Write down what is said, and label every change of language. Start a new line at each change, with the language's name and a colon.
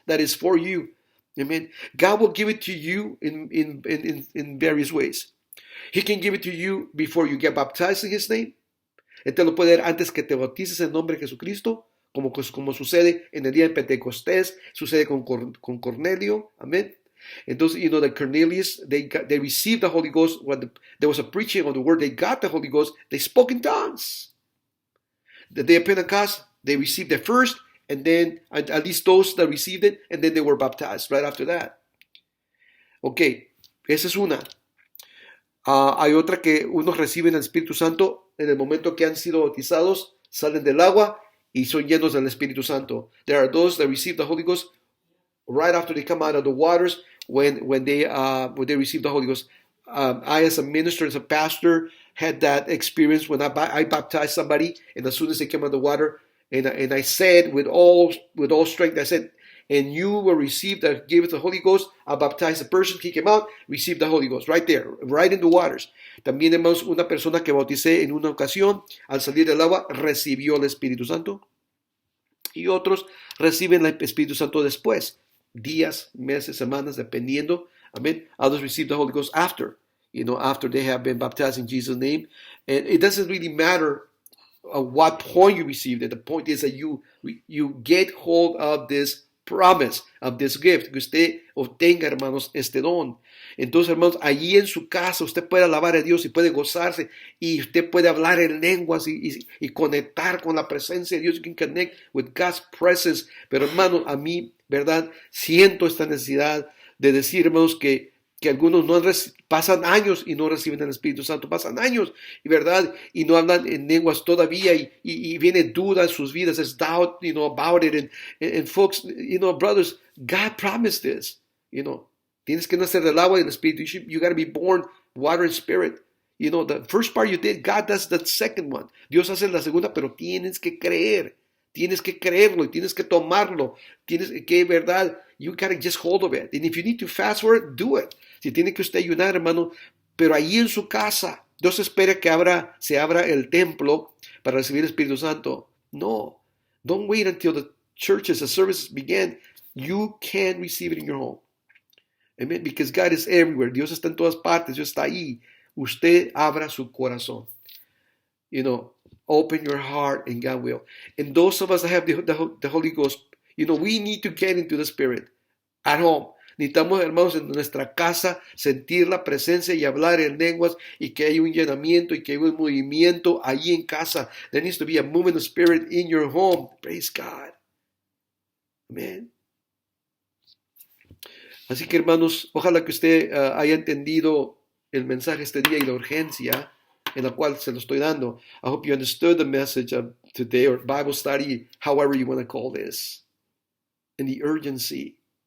English: that is for you. Amen. God will give it to you in various ways. He can give it to you before you get baptized in His name.
Spanish: Él te lo puede dar antes que te bautices en nombre de Jesucristo, como sucede en el día de Pentecostés, sucede con Cornelio. Amén. Entonces,
English: you know that Cornelius, they received the Holy Ghost when there was a preaching of the word. They got the Holy Ghost. They spoke in tongues. The day of Pentecost, they received it first, and then at least those that received it, and then they were baptized right after that.
Spanish: Ok, esa es una. Hay otra que unos reciben el Espíritu Santo en el momento que han sido bautizados, salen del agua y son llenos del Espíritu Santo.
English: There are those that receive the Holy Ghost right after they come out of the waters when they receive the Holy Ghost. I, as a minister, as a pastor, had that experience when I baptized somebody, and as soon as they came out of the water, and I said with all strength, I said, and you will receive the gift of the Holy Ghost. I baptized the person, he came out, received the Holy Ghost, right there, right in the waters.
Spanish: También hermanos, una persona que bauticé en una ocasión, al salir del agua, recibió el Espíritu Santo. Y otros reciben el Espíritu Santo después, días, meses, semanas, dependiendo.
English: Amen. Others receive the Holy Ghost after they have been baptized in Jesus' name. And it doesn't really matter at what point you received it. The point is that you get hold of this promise, of this gift,
Spanish: que usted obtenga, hermanos, este don. Entonces, hermanos, allí en su casa usted puede alabar a Dios y puede gozarse y usted puede hablar en lenguas y conectar con la presencia de Dios.
English: You can connect with God's presence.
Spanish: Pero, hermanos, a mí, ¿verdad? Siento esta necesidad de decir, hermanos, que algunos pasan años y no reciben el Espíritu Santo, pasan años, ¿verdad? Y no hablan en lenguas todavía y viene duda en sus vidas,
English: there's doubt, about it. And folks, brothers, God promised this,
Spanish: Tienes que nacer del agua y del Espíritu.
English: You got to be born water and spirit. The first part you did, God does the second one.
Spanish: Dios hace la segunda, pero tienes que creer. Tienes que creerlo y tienes que tomarlo. Tienes que, ¿verdad?
English: You gotta just hold of it. And if you need to fast for it, do it.
Spanish: Si tiene que usted ayunar, hermano, pero ahí en su casa, Dios espera que se abra el templo para recibir el Espíritu Santo. No.
English: Don't wait until the services begin. You can receive it in your home. Amen. Because God is everywhere.
Spanish: Dios está en todas partes. Dios está ahí. Usted abra su corazón.
English: Open your heart and God will. And those of us that have the Holy Ghost, we need to get into the Spirit at home.
Spanish: Necesitamos, hermanos, en nuestra casa sentir la presencia y hablar en lenguas y que hay un llenamiento y que hay un movimiento allí en casa.
English: There needs to be a movement of spirit in your home. Praise God. Amen.
Spanish: Así que, hermanos, ojalá que usted haya entendido el mensaje este día y la urgencia en la cual se lo estoy dando.
English: I hope you understood the message of today or Bible study, however you want to call this, and the urgency.